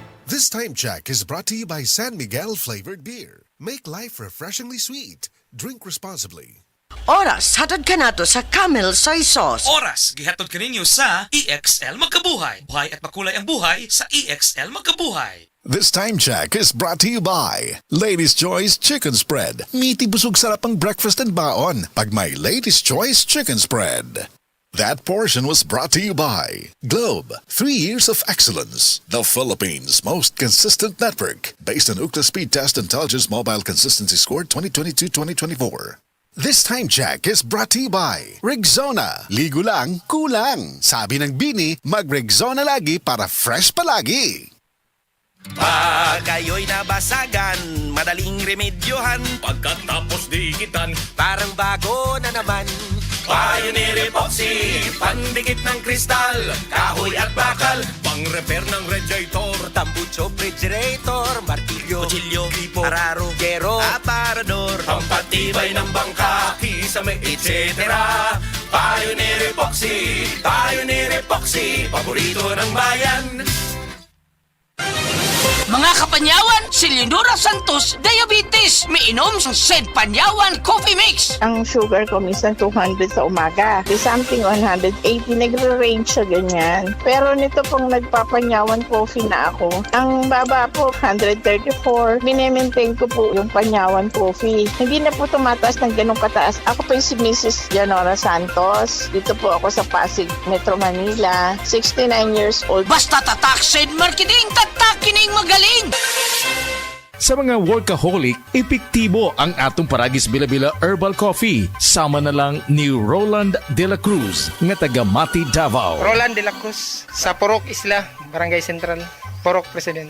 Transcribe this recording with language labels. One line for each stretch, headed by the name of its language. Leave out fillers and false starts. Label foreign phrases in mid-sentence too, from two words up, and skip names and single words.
English: This time check is brought to you by San Miguel Flavored Beer. Make life refreshingly sweet. Drink responsibly.
Cebuano: Oras, hatod ka nato sa Camel Soy Sauce. Oras, gihatod ka ninyo sa EXL Magkabuhay.
Filipino: Buhay at makulay ang buhay sa EXL Magkabuhay.
English: This time check is brought to you by Ladies' Choice Chicken Spread.
Filipino: Meaty busog sarap ang
English: breakfast and
Filipino: baon pag may Ladies' Choice Chicken Spread.
English: That portion was brought to you by Globe, 3 years of excellence. The Philippines' most consistent network based on Ookla Speed Test Intelligence Mobile Consistency Score 2022-2024. This time check is brought to you by Rexona.
Filipino: Ligo lang, kulang. Sabi ng Bini, mag-Rexona lagi para fresh palagi. Pag kayo'y nabasagan, madaling remedyohan. Pagkatapos dikitan, Parang bago na naman. Pioneer Epoxy, pandikit ng kristal, kahoy at bakal, pang-repair ng radiator, tambucho, refrigerator, martilyo, kutsilyo, gripo, araro, gero, aparador, pampatibay ng bangka, kisame, etc. Pioneer Epoxy, paborito ng bayan.
Cebuano: Mga kapanyawan, si Leonora Santos, diabetes. Miinom sa Sed Panyawan Coffee Mix.
Filipino: Ang sugar ko minsan 200 sa umaga. May something 180, nagre-range siya ganyan. Pero nito pong nagpapanyawan coffee na ako, ang baba po 134. Minemaintain ko po yung panyawan coffee. Hindi na po tumataas ng ganong kataas. Ako po yung si Mrs. Leonora Santos. Dito po ako sa Pasig, Metro Manila.
English: 69 years old.
Cebuano: Basta tatak Sed Marketing, tatak kining magaling. Sa mga workaholic, epektibo ang atong Paragis Bila-Bila Herbal Coffee. Sama na lang ni Roland De La Cruz, nga taga Mati, Davao. Roland de la Cruz, sa Purok Isla, Barangay Central, Purok President.